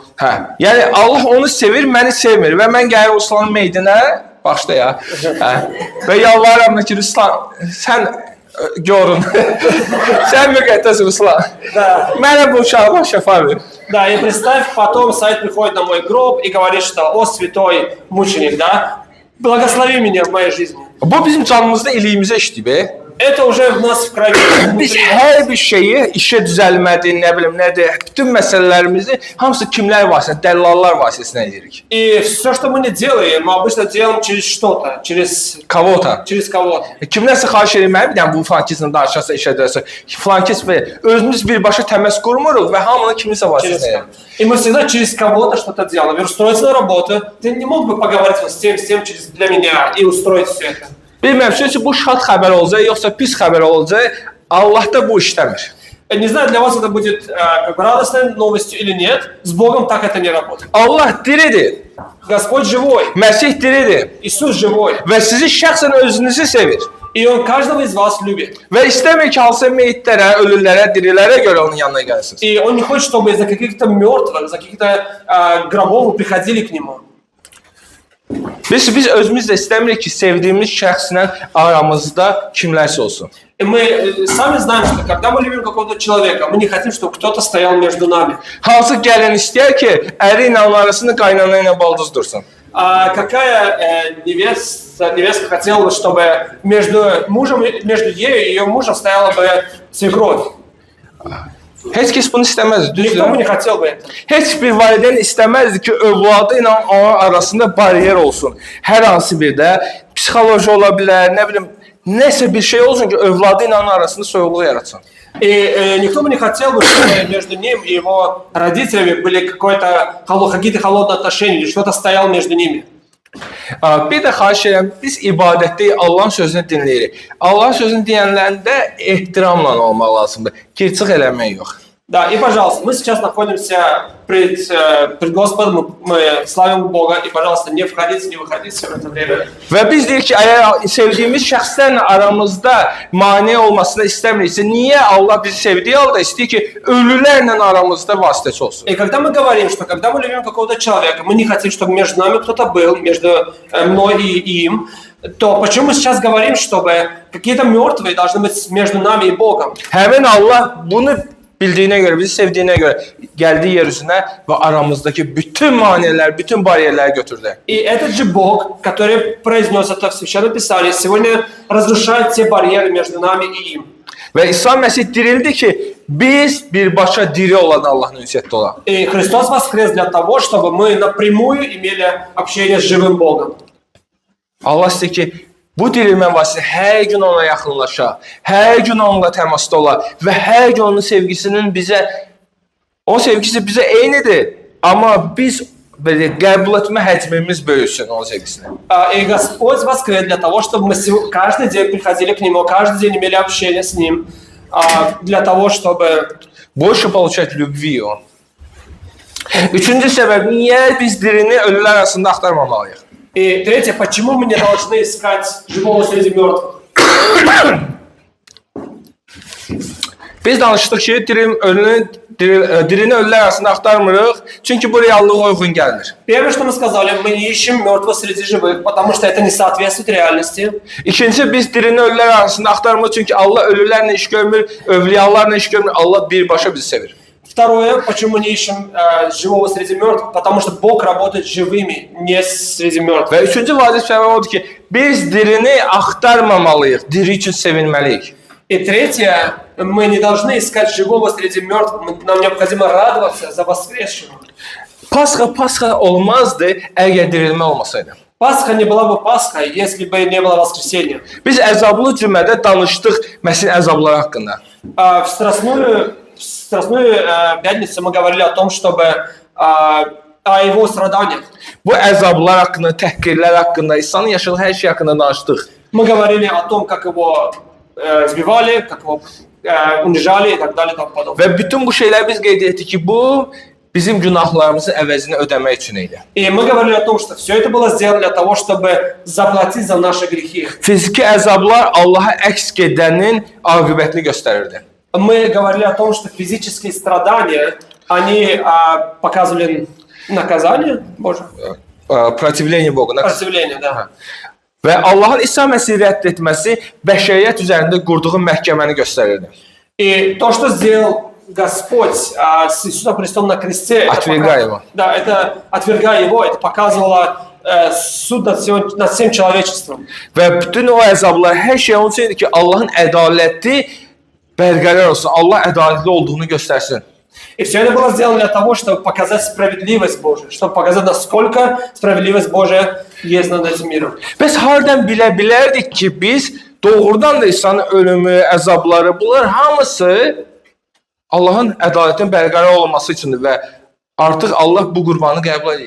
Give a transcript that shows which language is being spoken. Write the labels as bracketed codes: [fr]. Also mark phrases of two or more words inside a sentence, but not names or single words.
[az] Hə. Yəni Allah onu sevir, məni sevmir və mən gəlir Ruslanın meydinə, başda ya. Hə. Və yalvarıram ki, Ruslan, sən görün. Sən müqəddəs Ruslan. [ru] Да. [az] Mənə bu uşağı şəfa ver. [ru] Да, и представь, потом Саид приходит на мой гроб и говорит, что «О, святой мученик, да, благослови меня в моей жизни». [az] Bu bizim canımızda iliyimizə işləyib. [ru] Это уже в нас в крови. [az] Biz [ru] внутри. [az] hər bir şeyi, işə düzəlmədir, nə bilim, nədir, bütün məsələlərimizi hamısı kimlər vasitəsilə, dəllallar vasitəsilə edirik. [ru] И все, что мы не делаем, мы обычно делаем через что-то, через Kavota. кого-то. [az] Kimlərsə xahiş etməyə, bir dənə bu fankizlə danışarsa, işə döyərsə, flankis və özümüz birbaşa təməs qurmuruq və hamını kiminsə [ru] Через [az] vasitəsilə. [ru] И мы всегда через кого-то что-то делаем. И устроиться на работу. Ты не мог бы поговорить вот с тем для меня и устроить все это. [az] Bilmirəm, çünki bu şad xəbər olacaq, yoxsa pis xəbər olacaq, Allahda bu işləmir. [ru] Не знаю, для вас это будет как бы радостной новостью или нет. С Богом так это не работает. [az] Allah diridir, [ru] Господь живой. [az] Məsih diridir [ru] Иисус живой. [az] və sizi şəxsən özünüzü sevir. [ru] И Он каждого из вас любит. [az] Və istəmir ki, hansısa meyitlərə, ölülərə, dirilərə görə onun yanına gələsiniz. [ru] И Он не хочет, чтобы из-за каких-то мертвых, за каких-то гробов вы приходили к Нему. [az] Biz özümüz də istəmirik ki, sevdiyimiz şəxslə aramızda kimlərsə olsun. [ru] И мы сами знаем, что когда мы любим какого-то человека, мы не хотим, чтобы кто-то стоял между нами. [az] Hansı gəlin istəyər ki, əri ilə onun arasında qaynana ilə baldız dursun? [ru] Какая невестка хотела бы, чтобы между ею и ее мужем стояла бы свекровь? [az] Heç kəs bunu istəməz, [ru] Никто бы [az] düzdür? [ru] не хотел бы это. [az] Heç bir valideyn istəməzdi ki, övladı ilə onun arasında bariyer olsun. Hər hansı bir də psixoloji ola bilər, nə bilim, nəsə bir şey olsun ki, övladı ilə onun arasında soyuqluq yaratsın. [ru] И никто бы не хотел бы, чтобы между ним и его родителями были какие-то холодные отношения или что-то стояло между ними. [az] Bir də xahiş edirəm, biz ibadətdə Allahın sözünü dinləyirik. Allahın sözünü deyənlərdə ehtiramla olmaq lazımdır. Kirçıq eləmək yox. [ru] Да, и пожалуйста, мы сейчас находимся пред Господом, мы славим Бога, и, пожалуйста, не входите, не выходите в это время. [az] Və biz deyik ki, əgər sevdiyimiz şəxslərlə aramızda mane olmasını istəmiriksə, niyə Allah bizi sevdiyi halda istəyir ki, ölülərlə aramızda vasitəçi olsun? [ru] И когда мы говорим, что когда мы любим какого-то человека, мы не хотим, чтобы между нами кто-то был, между мной и им, то почему мы сейчас говорим, чтобы какие-то мертвые должны быть между нами и Богом? [az] Həmin Allah bunu bildiyinə görə, bizi sevdiyinə görə gəldi yer üzünə və aramızdakı bütün maneələr, bütün bariyerləri götürdü. [ru] И этот же Бог, который произнес это в Священном Писании, сегодня разрушает все барьеры между нами и им. [az] Və İsa Məsih dirildi ki, biz birbaşa diri olan Allahın ünsiyyətdə olaq. [ru] И Христос воскрес для того, чтобы мы напрямую имели общение с живым Богом. [az] Allah istəyir ki, bu dirilmə vasitəsilə hər gün ona yaxınlaşa, hər gün onunla təmasda ola və hər gün onun sevgisinin onun sevgisi bizə eynidir, amma biz belə qəbul etmə həcmimiz böyüsün onun sevgisini. [ru] И Господь воскрес для того, чтобы мы каждый день приходили к Нему, каждый день имели общение с Ним, для того, чтобы... Больше получать любви он. [az] Üçüncü səbəb, niyə biz dirini ölülər arasında axtarmamalıyıq? [ru] И третье, почему мы не должны искать живого среди мертвых? [az] Biz danışdıq ki, ölünü dirini ölülər arasında axtarmırıq, çünki bu reallığa uyğun gəlmir. [ru] Первое, что мы сказали, мы не ищем мертвого среди живых, потому что это не соответствует реальности. [az] İkinci, biz dirini ölülər arasında axtarmırıq, çünki Allah ölülərlə iş görmür, övliyalarla iş görmür, Allah birbaşa bizi sevir. [ru] Второе, почему не ищем живого среди мертвых, потому что Бог работает живыми, не среди мертвых. [az] Və üçüncü vacib səbəb odur ki, biz dirini axtarmamalıyıq, diri üçün sevinməliyik. [ru] И третье, мы не должны искать живого среди мертвых, нам необходимо радоваться за воскресшего. [az] Pasxa olmazdı, əgər dirilmə olmasaydı. [ru] Пасха не была бы Пасхой, если бы не было воскресения. [az] Biz əzablı cümədə danışdıq Məsih əzabları haqqında. [ru] В Страстную пятницу мы говорили о том, чтобы о его страданиях. [az] Bu əzablar haqqında, təhqirlər haqqında, İsa'nın yaşadığı hər şey haqqında danışdıq. [ru] Мы говорили о том, как его избивали, как его унижали и так далее и тому подобное. [az] Və bütün bu şeyləri biz qeyd etdik ki, bu bizim günahlarımızın əvəzini ödəmək üçün idi. [ru] И мы говорили о том, что все это было сделано для того, чтобы заплатить за наши грехи. [az] Fiziki əzablar Allaha əks gedənin aqibətini göstərirdi. [ru] Мы говорили о том, что физические страдания, они показывали наказание Божие. Противления Богу. Противление, да. [az] Və Allahın İsa Məsihi rədd etməsi bəşəriyyət üzərində qurduğu məhkəməni göstərirdi. [ru] И то, что сделал Господь с Иисусом Христом на кресте, Отвергая его. Да, это отвергая его, это показывало суд над всем человечеством. [az] Və bütün o əzablar hər şey onun üçün idi ki, Allahın ədaləti bərqərar olsun, Allah ədalətli olduğunu göstərsin. [ru] И все это было сделано для того, чтобы показать справедливость Божию, чтобы показать, насколько справедливость Божия есть над этим миром. [az] Bəs hardan bilə bilərdik ki, biz doğrudan da İsa'nın ölümü, əzabları, bunlar hamısı Allahın ədalətinin bərqərar olması üçündür və artıq Allah bu qurbanı qəbul edib.